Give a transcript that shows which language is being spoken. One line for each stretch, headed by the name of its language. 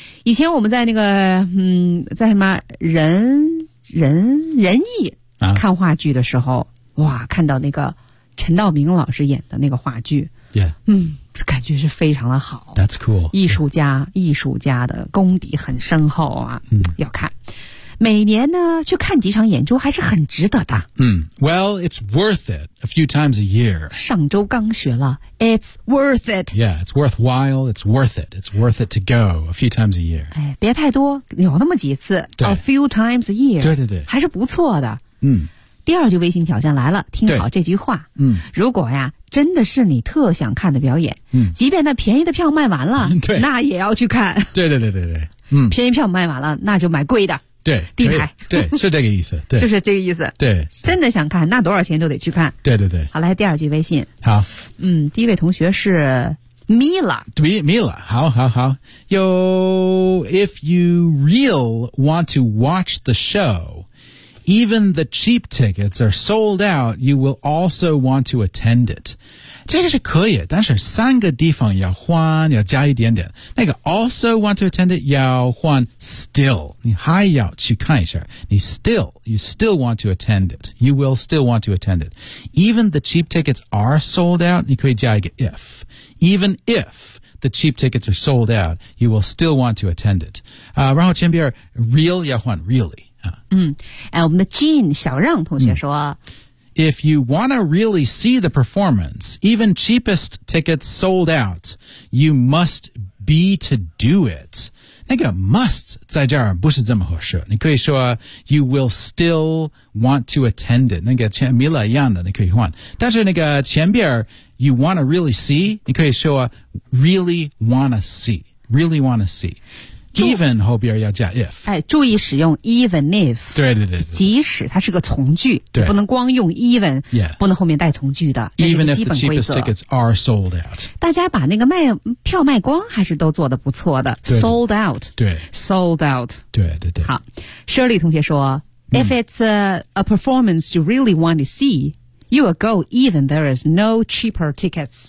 Chinese: 以前我们在那个在什么人艺看话剧的时候，哇，看到那个陈道明老师演的那个话剧。
English: Yeah.
Chinese: 嗯，感觉是非常的好。
English: That's cool.
Chinese: 艺术家、yeah. 艺术家的功底很深厚啊。嗯，要看。每年呢去看几场演出还是很值得的。
English: 嗯 ,well, it's worth it a few times a year.
Chinese: 上周刚学了 ,
English: it's worth it. Yeah, it's worthwhile, it's worth it, it's worth it to go a few times a year.
Chinese: 哎，别太多，有那么几次 ,
English: a few times a year.
Chinese: 对对对。还是不错的。嗯。第二句微信挑战来了，听好这句话。嗯，如果呀真的是你特想看的表演，嗯，即便那便宜的票卖完了，对，那也要去看。对对对对对。嗯，便宜票卖完了那就买贵的。对，地台，对，是这个意思，对，就是这个意思，对，真的想看，那多少钱都得去看，对对对。好，来第二句微信，好，嗯，第一位同学是 Mila，对 ，Mila， 好好好。
English: Yo, if you real want to watch the show, even the cheap tickets are sold out. You will also want to attend it.
Chinese: 这个是可以，但是三个地方要换，要加一点点。那个
English: also want to attend it
Chinese: 要换 still， 你还要去看一下。
English: 你 still， you still want to attend it， you will still want to attend it。 Even the cheap tickets are sold out，
Chinese: 你可以加一个
English: if， even if the cheap tickets are sold out， you will still want to attend it。
Chinese: 然后前边 real 要换 really。嗯，哎，我们的 Jean 小让同学说。
English: If you want to really see the performance, even cheapest tickets sold out, you must be to do it.
Chinese: 那个 must 在这儿不是这么合适。你可以说
English: you will still want to attend it.
Chinese: 那个前 Mila 一样的你可以换。但是那个前边
English: you want to really see,
Chinese: 你可以说
English: really want to see, really want to see.
Chinese: Even 后边要加 if，哎，注意使用 even if，对对 对， 对，即使它是个从句，对，不能光用 even， yeah，不能后面带从句的，这是个基本规则。
English: Even if the cheapest tickets are sold out，
Chinese: 大家把那个卖票卖光还是都做得不错的 ，sold out，对
English: ，sold out，
Chinese: 对对对。好 ，Shirley 同学说、，
English: if it's a performance you really want to see， you will go even there is no cheaper tickets。